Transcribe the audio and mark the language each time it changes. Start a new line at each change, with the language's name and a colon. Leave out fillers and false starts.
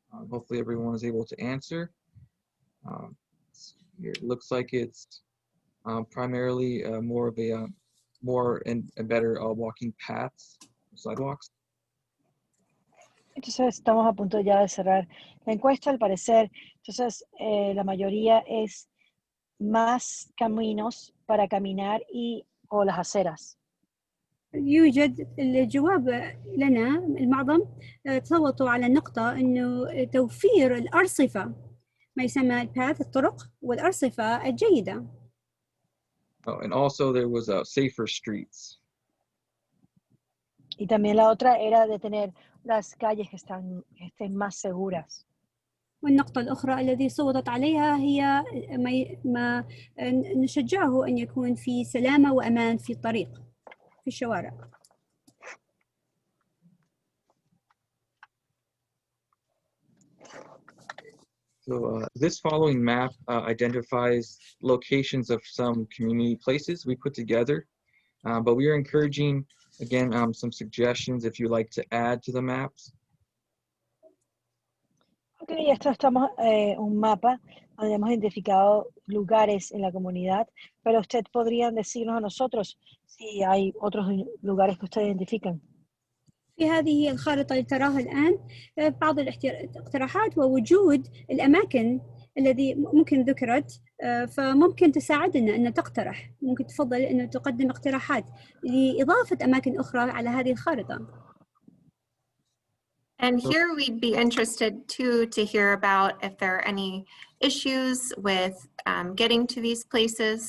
English: Hopefully everyone is able to answer. Here it looks like it's primarily more of a more and better walking paths, sidewalks.
Spanish: Entonces estamos a punto ya de cerrar la encuesta, al parecer. Entonces la mayoría es más caminos para caminar o las aceras.
Arabic: يوجد الجواب لنا المعظم تصوتوا على النقطة أنه توفير الأرصفة، ما يسمى الباث، الطرق والأرصفة الجيدة.
English: Oh, and also there was safer streets.
Spanish: Y también la otra era de tener las calles que estén más seguras.
Arabic: والنقطة الأخرى التي صوتت عليها هي ما نشجعه أن يكون في سلامة وأمان في الطريق، في الشوارع.
English: So this following map identifies locations of some community places we put together, but we are encouraging, again, some suggestions if you'd like to add to the maps.
Spanish: Ok, esto estamos un mapa donde hemos identificado lugares en la comunidad, pero usted podrían decirnos a nosotros si hay otros lugares que ustedes identifican.
Arabic: في هذه الخارطة اللي تراها الآن بعض الاقتراحات ووجود الأماكن الذي ممكن ذكرت، فممكن تساعدنا أن تقترح، ممكن تفضل أن تقدم اقتراحات لإضافة أماكن أخرى على هذه الخارطة.
English: And here we'd be interested too to hear about if there are any issues with getting to these places.